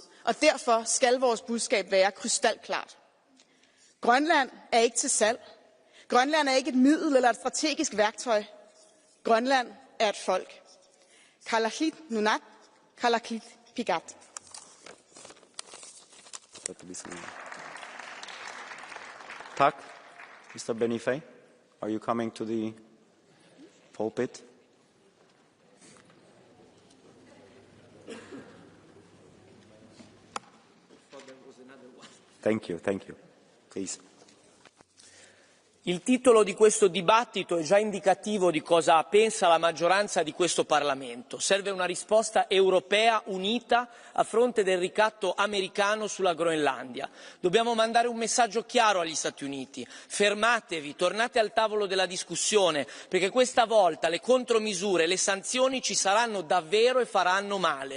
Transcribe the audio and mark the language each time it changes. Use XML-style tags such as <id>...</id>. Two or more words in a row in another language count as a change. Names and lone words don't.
<da>Og derfor skal vores budskab være krystalklart. Grønland er ikke til salg. Grønland er ikke et middel eller et strategisk værktøj. Grønland er et folk.</da> <kl>Kalaallit Nunaat, Kalaallit Pigat.</kl> <da>Tak.</da> <en>Mr. Benifei, are you coming to the pulpit? Thank you, please.</en> <it>Il titolo di questo dibattito è già indicativo di cosa pensa la maggioranza di questo Parlamento. Serve una risposta europea unita a fronte del ricatto americano sulla Groenlandia. Dobbiamo mandare un messaggio chiaro agli Stati Uniti. Fermatevi, tornate al tavolo della discussione, perché questa volta le contromisure, le sanzioni ci saranno davvero e faranno male.</it>